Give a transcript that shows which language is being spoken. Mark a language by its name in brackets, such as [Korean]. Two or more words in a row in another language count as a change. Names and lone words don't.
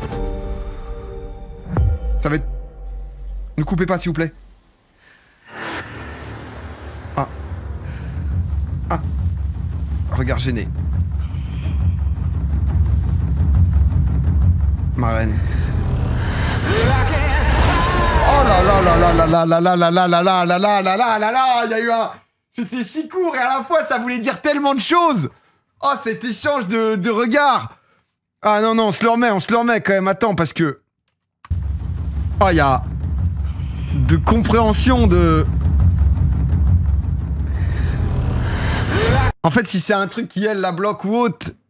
[French] Ça va être. Ne coupez pas, s'il vous plaît. Ah. Ah. Regard gêné. Ma reine. Oh là là là là là là là là là là là là là là là là là là. Il y a eu un... C'était si court et à la fois ça voulait dire tellement de choses. Oh, cet échange de regards. Ah non, non, on se le remet quand même. Attends, parce que... Oh, il y a... de compréhension de... En fait, si c'est un truc qui, elle, la bloque ou autre...